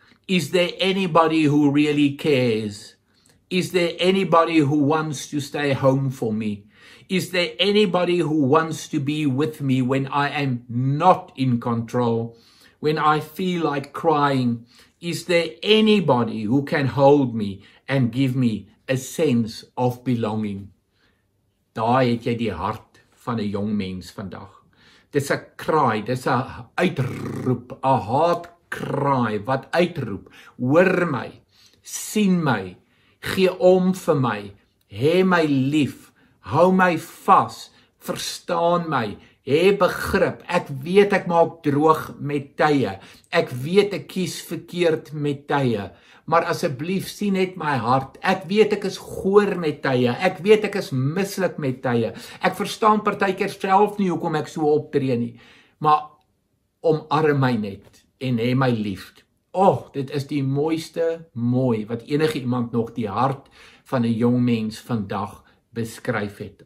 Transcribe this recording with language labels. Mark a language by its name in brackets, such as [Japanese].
[English] Is there anybody who really cares? Is there anybody who wants to stay home for me? Is there anybody who wants to be with me when I am not in control? When I feel like crying? Is there anybody who can hold me and give me a sense of belonging? [Afrikaans] Daar het jy die hart van 'n jong mens vandag. Dis 'n kraai, dis 'n uitroep, 'n haatkraai wat uitroep: hoor my, sien my, gee om vir my, hê my lief, hou my vas, verstaan my, hê begrip. Ek weet ek maak droog met tye. Ek weet ek kies verkeerd met tye. Maar asseblief sien net my hart. Ek weet ek is goor met tye. Ek weet ek is mislik met tye. Ek verstaan partykeer self nie hoekom ek so optree nie. Maar omarm my net en hê my lief. Dit is die mooiste mooi wat enige iemand nog die hart van 'n jong mens vandag beskryf het.